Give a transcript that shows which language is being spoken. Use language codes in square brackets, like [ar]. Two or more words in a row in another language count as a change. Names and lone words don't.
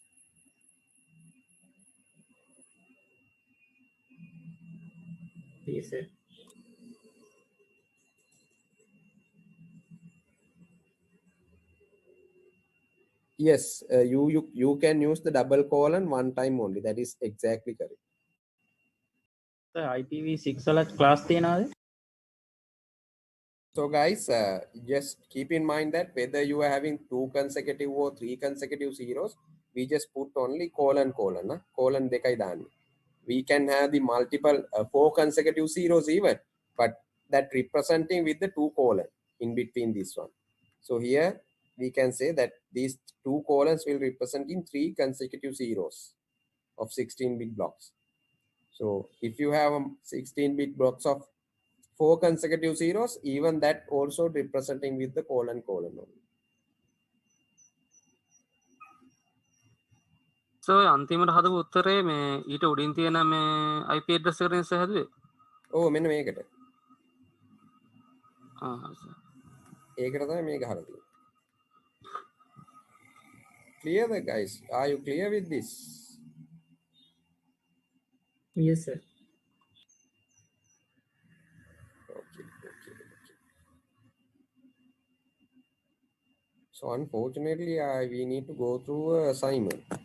[en] Yes, sir. Yes, you can use the double colon one time only. That is exactly correct. [si] IPv6 වල ක්ලාස් තියනවාද? [en] So guys, just keep in mind that whether you are having 2 consecutive or 3 consecutive zeros, we just put only colon colon, colon [si] දෙකයි දානී. [en] We can have the multiple 4 consecutive zeros even, but that representing with the 2 colon in between this one. So here we can say that these 2 colons will represent in 3 consecutive zeros of 16-bit blocks. So if you have 16-bit blocks of 4 consecutive zeros, even that also representing with the colon colon only. [si] So අන්තිමට හදපු උත්තරේ මේ ඊට උඩින් තියෙන මේ [en] IP address [si] එකකින් හැදුවේ. Oh, මෙන්න මේකට. හරි සර්. ඒකට තමයි මේක හරි තියෙන්නේ. [en] Clear the guys? Are you clear with this? Yes, sir. Okay. So unfortunately, we need to go through an assignment.